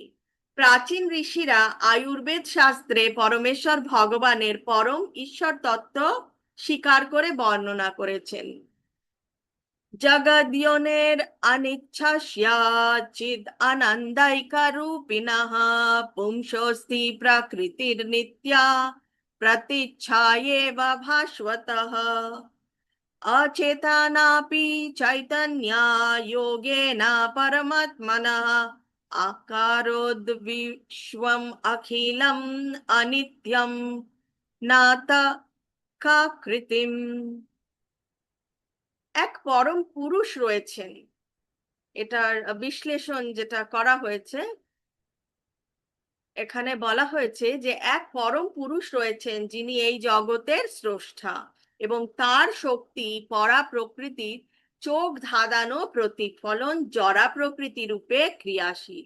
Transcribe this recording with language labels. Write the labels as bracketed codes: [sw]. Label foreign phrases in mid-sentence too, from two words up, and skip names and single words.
[bn] প্রাচীন ঋষিরা আয়ুর্বেদ শাস্ত্রে পরমেশ্বর ভগবানের পরম ঈশ্বর তত্ত্ব স্বীকার করে বর্ণনা করেছেন। [sa] জগদ্যোনের অনিচ্ছাস্য চিদ আনন্দাইকা রূপিণঃ পুংসোস্তি প্রকৃতির নিত্যা প্রতিচ্ছায়েব ভাস্বতঃ अचेतनापि चैतन्या योगेन परमात्मनः आकारोद्विश्वम् अखिलम् अनित्यं नात কাকৃতিম। [bn] এক পরম পুরুষ রয়েছেন, এটার বিশ্লেষণ যেটা করা হয়েছে এখানে বলা হয়েছে যে এক পরম পুরুষ রয়েছেন যিনি এই জগতের স্রষ্টা, এবং তার শক্তি পরা প্রকৃতির চোখ ধাঁধানো প্রতিফলন জড়া প্রকৃতি রূপে ক্রিয়াশীল।